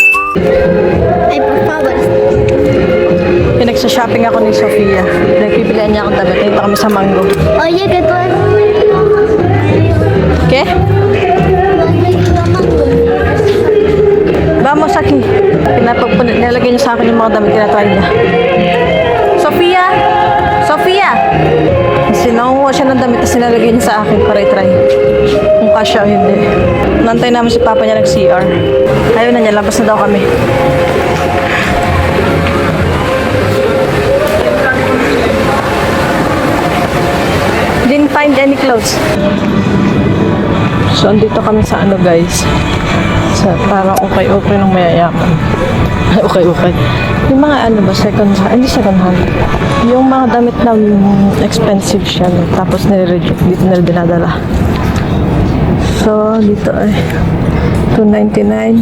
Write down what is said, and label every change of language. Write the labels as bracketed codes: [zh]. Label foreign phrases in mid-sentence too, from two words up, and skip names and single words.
[es] Ay, por favor. [tl] Pinagsa-shopping ako ni Sofia. Nagpibilihan niya akong damit. Dito kami sa Mango. [es] Oye, que tú eres Okay? Vamos aquí. [tl] Nilagay niya sa akin yung mga damit. Tinatry niya. Sofia! Sofia! Sinakuha siya ng damit at sinalagay niya sa akin para i-try. Kung kasya o hindi. Nantay namin si Papa niya nag-CR. Ayaw na niya. Labas na daw kami. [en] Didn't find any clothes. [tl] So, andito kami sa ano guys. Sa parang okay-okay ng mayayaman. Okay. Yung mga ano ba, [en] second hand, [tl] hindi [en] second hand. [tl] Yung mga damit na expensive siya. Tapos nire-reject, dito na dinadala. So, dito ay $2.99.